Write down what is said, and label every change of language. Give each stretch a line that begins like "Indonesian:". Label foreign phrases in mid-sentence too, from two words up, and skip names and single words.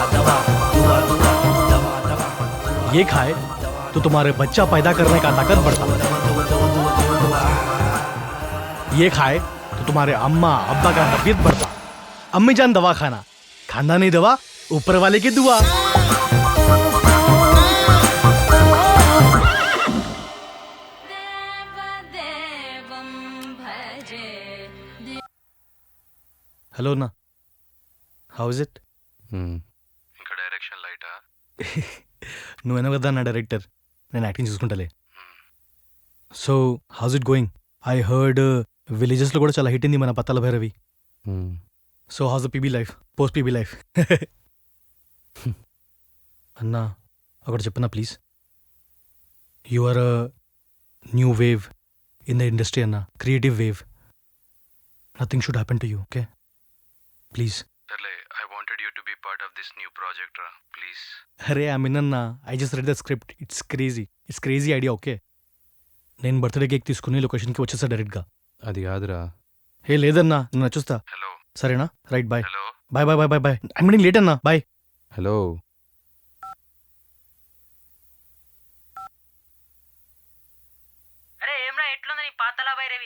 Hindi: दवा दुआ दुआ दवा दवा ये खाए तो तुम्हारे बच्चा पैदा करने का ताकत बढ़ता है। ये खाए तो तुम्हारे अम्मा अब्बा का तबीयत बढ़ता। अम्मी जान दवा खाना, खाना नहीं दवा, ऊपर वाले की दुआ।
English: hello na, how is it?
Telugu: ఇంకా డైరెక్షన్ లైటా? నువ్వెనా కదా నా డైరెక్టర్, నేను యాక్టింగ్ చూసుకుంటాలే.
English: so how's it going? I heard
Telugu: విలేజెస్లో కూడా చాలా హిట్ అయింది మన పత్తాల భైరవి.
English: so how's the PB life, post PB life?
Telugu: అన్నా ఒకటి చెప్పన్నా ప్లీజ్.
English: you are a new wave in the industry anna, creative wave. nothing should happen to you, okay? please. I wanted you to be part of this new project, ra. Please. arey I mean anna, I just read the script. it's crazy idea, okay?
Telugu: నేను
English: birthday cake
Telugu: తీసుకుని లొకేషన్కి వచ్చేస్తా డైరెక్ట్గా. అది కాదురా. హే లేదన్నా, నేను వచ్చేస్తా. హలో సరేనా? రైట్, బాయ్. హలో
English: bye bye bye bye bye. I mean late anna, bye.
Telugu: హలో. అరే ఏమ్రా, ఎట్లుంది నీ పాతలా భైరవి?